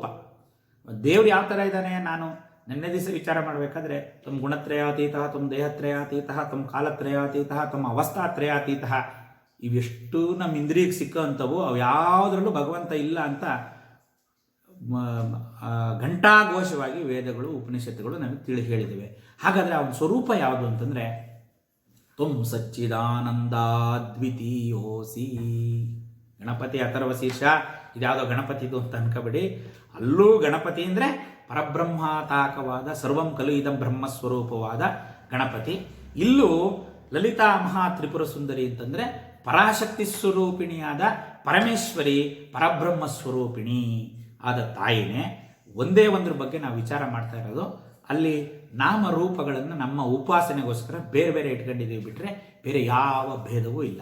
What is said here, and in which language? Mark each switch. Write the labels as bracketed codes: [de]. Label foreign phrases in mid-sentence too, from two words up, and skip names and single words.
[kn] ದೇವ್ರು ಯಾವ ಥರ ಇದ್ದಾನೆ, ನಾನು ನಿನ್ನೆ ದಿವಸ ವಿಚಾರ ಮಾಡಬೇಕಾದ್ರೆ ತಮ್ಮ ಗುಣತ್ರಯಾತೀತ, ತಮ್ಮ ದೇಹತ್ರಯಾತೀತ, ತಮ್ಮ ಕಾಲತ್ರಯಾತೀತ, ತಮ್ಮ ಅವಸ್ಥಾತ್ರಯಾತೀತ, ಇವೆಷ್ಟು ನಮ್ಮ ಇಂದ್ರಿಯಕ್ಕೆ ಸಿಕ್ಕಂಥವು ಅವು ಯಾವುದರಲ್ಲೂ ಭಗವಂತ ಇಲ್ಲ ಅಂತ ಘಂಟಾಘೋಷವಾಗಿ ವೇದಗಳು ಉಪನಿಷತ್ತುಗಳು ನಮಗೆ ಹೇಳಿದಿವೆ. ಹಾಗಾದರೆ ಅವನ ಸ್ವರೂಪ ಯಾವುದು ಅಂತಂದರೆ [sa] ತ್ವಂ ಸಚ್ಚಿದಾನಂದಾದ್ವಿತೀಯೋಸಿ. [kn] ಗಣಪತಿ ಅಥರ್ವ ಶೀರ್ಷ ಇದ್ಯಾವುದೋ ಗಣಪತಿದು ಅಂತ ಅನ್ಕೋಬೇಡಿ. ಅಲ್ಲೂ ಗಣಪತಿ ಅಂದರೆ ಪರಬ್ರಹ್ಮಾತಾಕವಾದ [sa] ಸರ್ವಂ ಖಲು ಇದಂ [kn] ಬ್ರಹ್ಮಸ್ವರೂಪವಾದ ಗಣಪತಿ. ಇಲ್ಲೂ ಲಲಿತಾ ಮಹಾ ತ್ರಿಪುರ ಸುಂದರಿ ಅಂತಂದರೆ ಪರಾಶಕ್ತಿ ಸ್ವರೂಪಿಣಿಯಾದ ಪರಮೇಶ್ವರಿ, ಪರಬ್ರಹ್ಮ ಸ್ವರೂಪಿಣಿ ಆದ ತಾಯಿನೇ. ಒಂದೇ ಒಂದ್ರ ಬಗ್ಗೆ ನಾವು ವಿಚಾರ ಮಾಡ್ತಾ ಇರೋದು, ಅಲ್ಲಿ ನಾಮರೂಪಗಳನ್ನು ನಮ್ಮ ಉಪಾಸನೆಗೋಸ್ಕರ ಬೇರೆ ಬೇರೆ ಇಟ್ಕೊಂಡಿದ್ದೀವಿ ಬಿಟ್ಟರೆ ಬೇರೆ ಯಾವ ಭೇದವೂ ಇಲ್ಲ.